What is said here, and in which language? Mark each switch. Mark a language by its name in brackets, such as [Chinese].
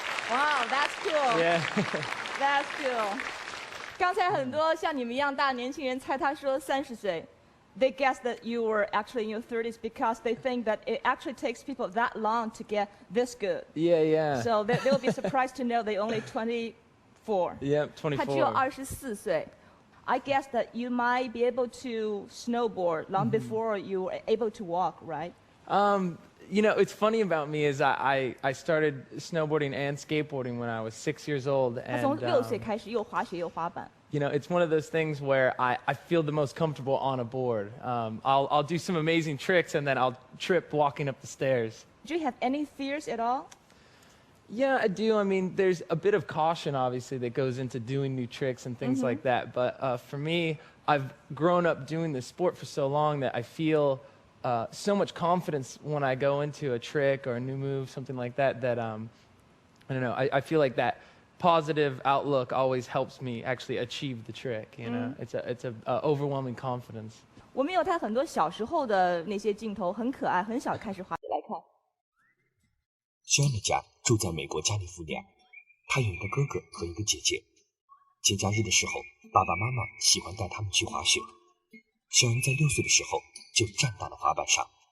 [English] Wow, that's cool. Yeah. That's cool. [Chinese] 刚才很多像你们一样大的年轻人猜他说30岁。 [English] They guessed that you were actually in your 30s because they think that it actually takes people that long to get this good. Yeah. So they'll be surprised to know they only 24. Yep, 24. [Chinese] 他只有24岁。 [English] I guess that you might be able to snowboard long before you were able to walk, right? You know, it's funny about me is I started snowboarding and skateboarding when I was 6 years old. [Chinese] 他从6岁开始又滑雪又滑板。 [English] You know, it's one of those things where I feel the most comfortable on a board. I'll do some amazing tricks and then I'll trip walking up the stairs. Do you have any fears at all? Yeah, I do. I mean, there's a bit of caution, obviously, that goes into doing new tricks and things like that. But for me, I've grown up doing this sport for so long that I feel so much confidence when I go into a trick or a new move, something like that, that, I don't know, I feel like that positive outlook always helps me actually achieve the trick, you know? It's a overwhelming confidence. [Chinese] 我们有他很多小时候的那些镜头，很可爱，很小开始滑来看。肖恩的家住在美国加利福尼亚，他有一个哥哥和一个姐姐。节假日的时候，爸爸妈妈喜欢带他们去滑雪。肖恩在6岁的时候就站到了滑板上。